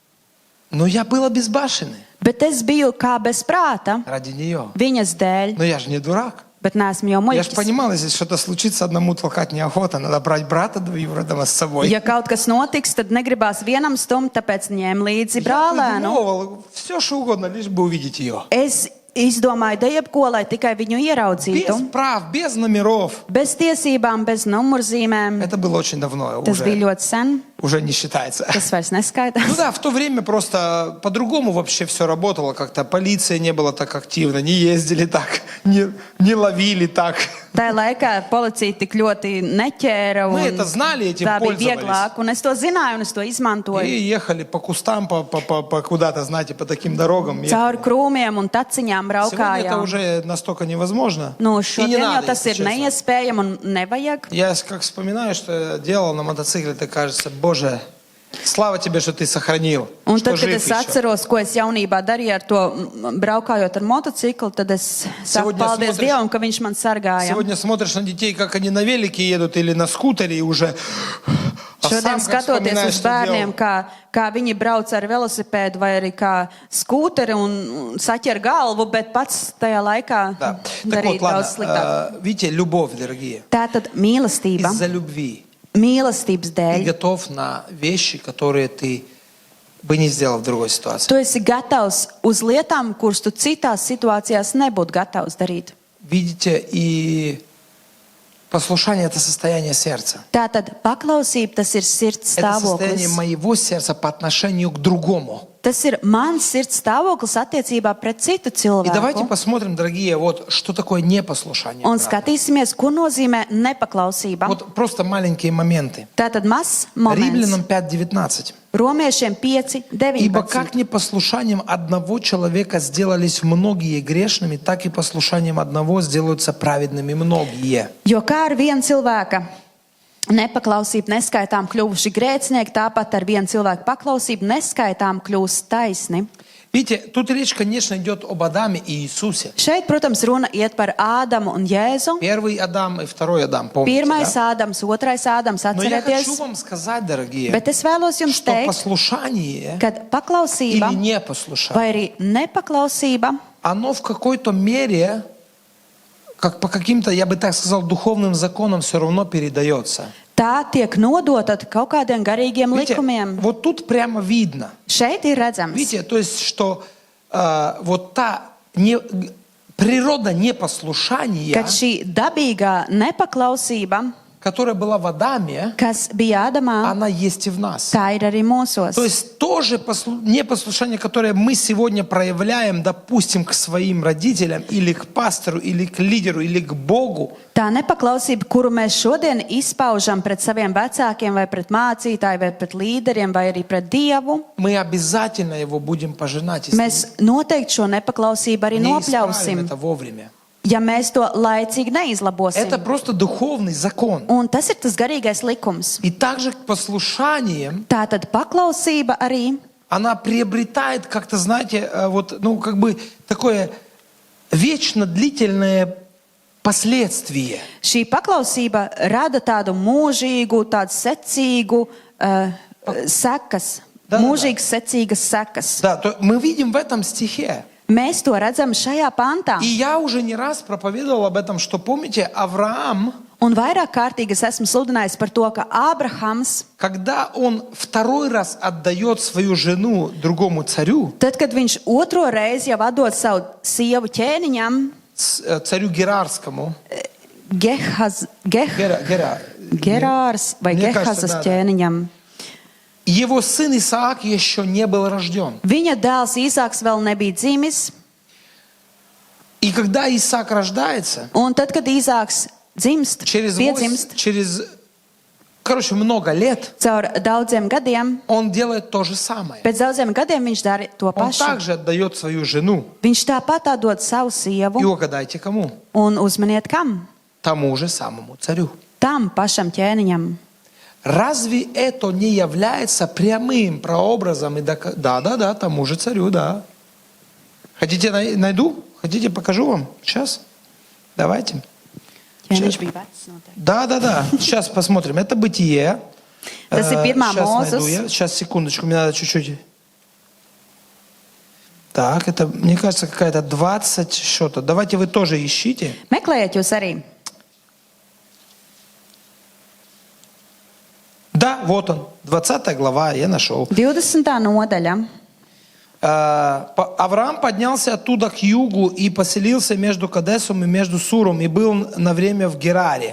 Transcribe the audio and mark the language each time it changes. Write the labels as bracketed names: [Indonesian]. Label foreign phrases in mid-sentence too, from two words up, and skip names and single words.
[Russian] Но я был обезбашенный [Latvian] Bet es biju kā bez prāta [Russian] ради нее. [Latvian] viņas dēļ, [Russian] Но я же не дурак. [Latvian] bet neesmu jau [Russian] Я же [Latvian] muļķis. [Russian] понимал, если что-то случится, одному толкать неохота. Надо брать брата двоюродного с собой. [Latvian] Ja kaut kas notiks, tad negribās vienam stumt, tāpēc ņēmu līdzi [Russian] Я [Latvian] brālēnu. [Russian] придумывал все, что угодно, лишь бы увидеть ее. [Latvian] Es izdomāju da jebko, lai tikai viņu [Russian] Без [Latvian] ieraudzītu. [Russian] прав, без номеров. [Latvian] Bez tiesībām, bez numurzīmēm. [Russian] Это было очень давно, [Latvian] Tas bija [Russian] уже, [Latvian] ļoti sen, [Russian] уже не считается. [Latvian] tas vairs [Russian] Ну [Latvian] neskaitās. [Russian] да, в то время просто по-другому вообще все работало как-то. Полиция не была так активна, не ездили так, не ловили так. [Latvian] Tajā laikā policija tik ļoti neķēra, [Russian] Мы [Latvian] un [Russian] это знали, этим [Latvian] tā bija [Russian] пользовались. [Latvian] vieglāk. Un es to zināju, un es to izmantoju. [Russian] И ехали по кустам, по куда-то, знаете, по таким дорогам. [Latvian] Caur krūmiem un taciņām [Russian] Сегодня это [Latvian] braukājām. [Russian] уже настолько невозможно. [Latvian] Nu, [Russian] И не [Latvian] šodien jau [Russian] надо, [Latvian] tas [Russian] если [Latvian] ir [Russian] честно. [Latvian] neiespējami un nevajag. [Russian] Я как вспоминаю, что я делал на мотоцикле, так кажется, Боже, Слава тебе, что ты сохранил, [Latvian] Un [Russian] что [Latvian] tad, kad [Russian] жив [Latvian] es [Russian] еще. [Latvian] atceros, ko es jaunībā darīju ar to braukājot ar motociklu, tad es saku [Russian] Сегодня [Latvian] paldies [Russian] смотришь- [Latvian] Dievam, ka viņš man sargāja. [Russian] Сегодня смотришь на детей, как они на велике едут или на скутере и уже... А [Latvian] Šodien [Russian] сам как [Latvian] skatoties [Russian] вспоминаешь, [Latvian] uz [Russian] что [Latvian] bērniem, [Russian] делал. [Latvian] kā viņi brauc ar velosipēdu vai arī kā skūteri un saķer galvu, bet pats tajā laikā [Russian] Да. Так [Latvian] darīja [Russian] вот, [Latvian] daudz sliktāk. [Russian] ладно. Видите, любовь, дорогие. [Latvian] Tātad mīlestība, [Russian] Из-за любви [Latvian] mīlestības [Russian] ты [Latvian] dēļ, [Russian] готов на вещи, которые ты бы не сделал в другой ситуации. [Latvian] tu esi gatavs uz lietām, kuras tu citās situācijās nebūtu gatavs darīt. [Russian] Видите, и послушание – это состояние сердца. [Latvian] Tātad paklausība, tas ir sirds [Russian] Это состояние [Latvian] stāvoklis. [Russian] моего сердца по отношению к другому. [Latvian] Tas ir mans sirds stāvoklis attiecībā pret citu [Russian] И давайте [Latvian] cilvēku. [Russian] посмотрим, дорогие, вот что такое непослушание. [Latvian] Un [Russian] брата. [Latvian] skatīsimies, ko nozīmē nepaklausība. [Russian] Вот просто маленькие моменты. [Latvian] Tātad mazs moments. [Russian] Римлянам 5:19. [Latvian] Romiešiem 5, [Russian] Ибо [Latvian] 19. [Russian] как непослушанием одного человека сделались многие грешными, так и послушанием одного сделаются праведными многие. [Latvian] Jo kā ar vienu cilvēka nepaklausību neskaitām kļuvuši grēcinieki, tāpat ar vienu cilvēku paklausību neskaitām kļūst taisni. [Russian] Видите, тут речь, конечно, идет об Адаме и Иисусе. [Latvian] Šeit, protams, runa iet par Ādamu un Jēzu. [Russian] Первый Адам и второй Адам, помните, [Latvian] Pirmais [Russian] да? [Latvian] Ādams, otrais Ādams, [Russian] Но я хочу [Latvian] atcerieties. [Russian] вам сказать, дорогие, [Latvian] Bet es vēlos jums [Russian] что [Latvian] teikt, [Russian] послушание [Latvian] ka paklausība [Russian] или непослушание, [Latvian] vai arī nepaklausība, [Russian] оно в какой-то мере, как по каким-то, я бы так сказал, духовным законам все равно передается. [Latvian] tā tiek nodota kaut kādiem garīgiem [Russian] Видите, [Latvian] likumiem. [Russian] вот тут прямо видно. [Latvian] Šeit ir redzams, [Russian] Видите, то есть, что вот та природа непослушания, [Latvian] ka šī dabīgā nepaklausība, [Russian] которая была в Адаме, [Latvian] kas bija Ādamā, [Russian] она есть и в нас. [Latvian] tā ir arī mūsos. [Russian] То есть тоже непослушание, которое мы сегодня проявляем, допустим, к своим родителям, или к пастору, или к лидеру, или к Богу, [Latvian] Tā nepaklausība, kuru mēs šodien izpaužam pret saviem vecākiem, vai pret mācītāju, vai pret līderiem, vai arī pret Dievu, [Russian] мы обязательно его будем пожинать. Если [Latvian] mēs noteikti šo nepaklausību arī [Russian] не исправим [Latvian] nopļausim, [Russian] это вовремя. [Latvian] ja mēs to laicīgi neizlabosim. [Russian] Это просто духовный закон. [Latvian] Un tas ir tas garīgais likums. [Russian] И также к послушаниям [Latvian] Tātad paklausība arī, [Russian] она приобретает как-то, знаете, вот, ну, как бы такое вечно длительное последствие. [Latvian] šī paklausība rada tādu mūžīgu, tādu secīgu sekas, Da. mūžīgas secīgas sekas. [Russian] Да, мы видим в этом стихе. [Latvian] Mēs to redzam šajā pantā. [Russian] И я уже не раз проповедовал об этом, что, помните, Авраам, [Latvian] Un vairāk kārtīgi es esmu sludinājis par to, ka Ābrahams, [Russian] когда он второй раз отдает свою жену другому царю, [Latvian] tad, kad viņš otro reizi jau atdod savu sievu ķēniņam, [Russian] царю Герарскому, [Latvian] Gerārs vai [Russian] Мне кажется, [Latvian] Gehazas [Russian] да, да. [Latvian] ķēniņam, [Russian] его сын Исаак еще не был рожден. [Latvian] viņa dēls Īsāks vēl nebija dzimis, [Russian] И когда Исаак рождается, [Latvian] un tad, kad Īsāks dzimst, piedzimst, [Russian] короче, много лет, [Latvian] caur daudziem gadiem, [Russian] он делает то же самое. [Latvian] pēc daudziem gadiem viņš dara to [Russian] Он [Latvian] pašu. [Russian] также отдает свою жену. [Latvian] Viņš tāpat atdod savu [Russian] И [Latvian] sievu, [Russian] угадайте, кому? [Latvian] un uzmaniet kam? [Russian] Тому же самому царю. [Latvian] Там pašam ķēniņam. [Russian] Разве это не является прямым прообразом? Да, тому же царю, да. Хотите, найду? Хотите, покажу вам? Сейчас? Давайте. [Latvian] Ķēniņš bija vecs noteikti. [Russian] Да. Сейчас посмотрим. Это Бытие. [Latvian] Tas ir pirmā [Russian] Сейчас найду [Latvian] Mūzes. [Russian] я. Сейчас, секундочку, мне надо чуть-чуть. Так, это, мне кажется, какая-то 20 что-то. Давайте вы тоже ищите. [Latvian] Meklējiet jūs arī. [Russian] Да, вот он. 20 глава, я нашел. [Latvian] 20. nodaļa. [Russian] Авраам поднялся оттуда к югу и поселился между Кадесом и между Суром, и был на время в Гераре.